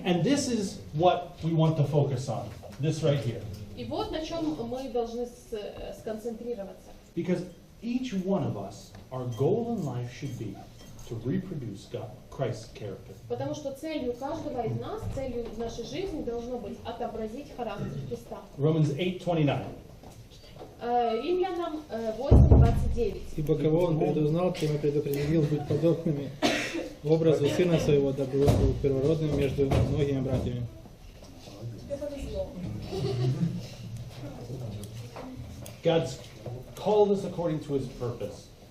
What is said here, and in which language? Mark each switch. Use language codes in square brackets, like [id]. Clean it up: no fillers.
[en] And this is what we want to focus on. This right here. [ru] И вот на чем мы должны сконцентрироваться. Because each one of us, our goal in life should be to reproduce Christ's character. Потому что целью каждого из нас, целью нашей жизни должно быть отобразить характер Христа. [en] Romans 8:29. [ru] Римлянам 8:29. Ибо кого он предузнал, тем и предопределил быть подобными образу Сына Своего, дабы он был первородным между многими братьями. Тебе повезло. [en] God's called us according to His purpose.